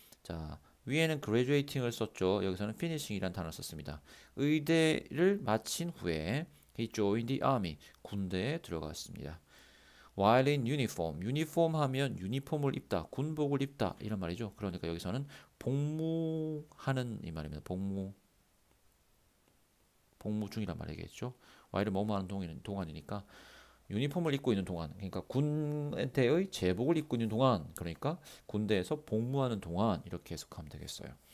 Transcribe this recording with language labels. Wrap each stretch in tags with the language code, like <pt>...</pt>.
<ko>자, 위에는 graduating을 썼죠. 여기서는 finishing이란 단어를 썼습니다. 의대를 마친 후에</ko> <en>he joined the army.</en> <ko>군대에 들어갔습니다.</ko> <en>While in uniform.</en> <ko>유니폼 하면 유니폼을 입다, 군복을 입다 이런 말이죠. 그러니까 여기서는 복무하는 이 말입니다. 복무 중이란 말이겠죠. while은 뭐뭐 하는 동안이니까 유니폼을 입고 있는 동안, 그러니까 군대의 제복을 입고 있는 동안, 그러니까 군대에서 복무하는 동안 이렇게 해석하면 되겠어요.</ko>